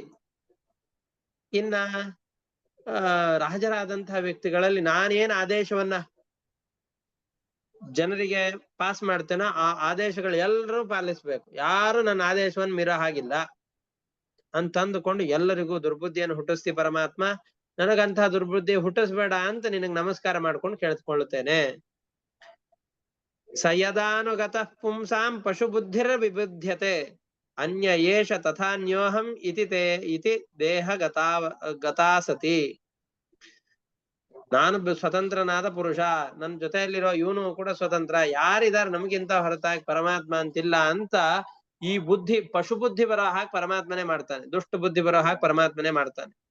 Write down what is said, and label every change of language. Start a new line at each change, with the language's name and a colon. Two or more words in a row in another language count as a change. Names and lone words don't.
Kannada: ಇನ್ನ ರಾಜರಾದಂತಹ ವ್ಯಕ್ತಿಗಳಲ್ಲಿ ನಾನೇನ್ ಆದೇಶವನ್ನ ಜನರಿಗೆ ಪಾಸ್ ಮಾಡ್ತೇನೋ ಆ ಆದೇಶಗಳು ಎಲ್ಲರೂ ಪಾಲಿಸ್ಬೇಕು, ಯಾರು ನನ್ನ ಆದೇಶವನ್ನು ಮೀರೋ ಹಾಗಿಲ್ಲ ಅಂತಂದುಕೊಂಡು ಎಲ್ಲರಿಗೂ ದುರ್ಬುದ್ಧಿಯನ್ನು ಹುಟ್ಟಿಸ್ತಿ ಪರಮಾತ್ಮ, ನನಗಂತಹ ದುರ್ಬುದ್ಧಿ ಹುಟ್ಟಿಸ್ಬೇಡ ಅಂತ ನಿನಗೆ ನಮಸ್ಕಾರ ಮಾಡ್ಕೊಂಡು ಕೇಳಿಸ್ಕೊಳ್ಳುತ್ತೇನೆ.
Sanskrit: ಸಯದಾನುಗತ ಪುಂಸಾಂ ಪಶು ಬುದ್ಧಿರ ವಿಬುಧ್ಯತೆ ಅನ್ಯ ಏಷ ತಥಾನ್ಯೋಹಂ ಇತಿ ದೇಹ ಗತಾಸತಿ.
Kannada: ನಾನು ಸ್ವತಂತ್ರನಾದ ಪುರುಷ, ನನ್ನ ಜೊತೆಯಲ್ಲಿರೋ ಇವನು ಕೂಡ ಸ್ವತಂತ್ರ, ಯಾರಿದಾರೆ ನಮಗಿಂತ ಹೊರತಾಗಿ ಪರಮಾತ್ಮ ಅಂತಿಲ್ಲ ಅಂತ ಈ ಬುದ್ಧಿ, ಪಶು ಬುದ್ಧಿ ಬರೋ ಹಾಗೆ ಪರಮಾತ್ಮನೇ ಮಾಡ್ತಾನೆ, ದುಷ್ಟ ಬುದ್ಧಿ ಬರೋ ಹಾಗೆ ಪರಮಾತ್ಮನೇ ಮಾಡ್ತಾನೆ.